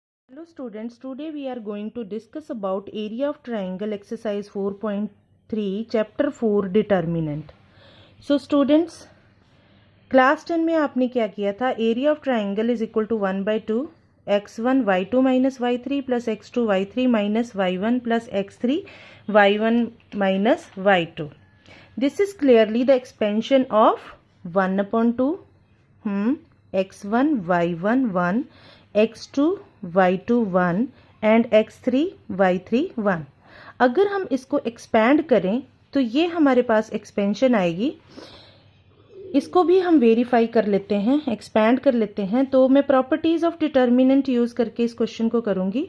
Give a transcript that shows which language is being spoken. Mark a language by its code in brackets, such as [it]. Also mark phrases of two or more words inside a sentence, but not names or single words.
[en] Hello students, today we are going to discuss about area of triangle exercise 4.3 chapter 4 determinant. So students, class 10 [hi] में आपने क्या किया था? [en] area of triangle is equal to 1/2 x1 y2 minus y3 plus x2 y3 minus y1 plus x3 y1 minus y2. This is clearly the expansion of 1/2 x1 y1 1 x2 y2 1 एंड x3 y3 1. [hi] अगर हम इसको एक्सपैंड करें तो ये हमारे पास एक्सपेंशन आएगी. इसको भी हम वेरीफाई कर लेते हैं, एक्सपैंड कर लेते हैं. तो मैं [en] properties of determinant use [hi] करके इस क्वेश्चन को करूंगी.